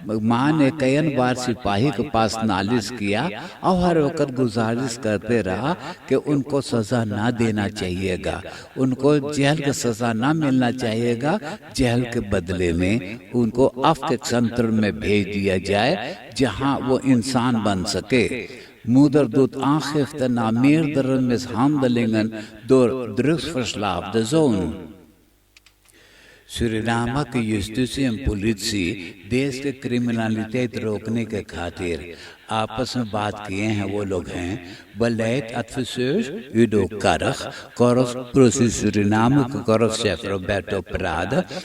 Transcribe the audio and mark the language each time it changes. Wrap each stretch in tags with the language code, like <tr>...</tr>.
<hns>माँ ने कई बार सिपाही के पास नालिश किया और हर वक्त गुजारिश करते रहा कि उनको सजा ना देना चाहिएगा, उनको जेल की सजा ना मिलना चाहिएगा। जेल के बदले में उनको अफ़ग़ तंत्र में भेज दिया जाए जहाँ वो इंसान बन सके।</hns> <nl>Moeder doet aangifte na meerdere mishandelingen door drugsverslaafde zoon.</nl> <hns>सुरीनाम की जुस्टिस एवं पुलिस देश के क्रिमिनलिटी रोकने के खातिर आपस में बात किए हैं। वो लोग हैं बलेट adviseurs Udo Karg, Korps Proces Suriname के Korps chef Roberto Prada,</hns>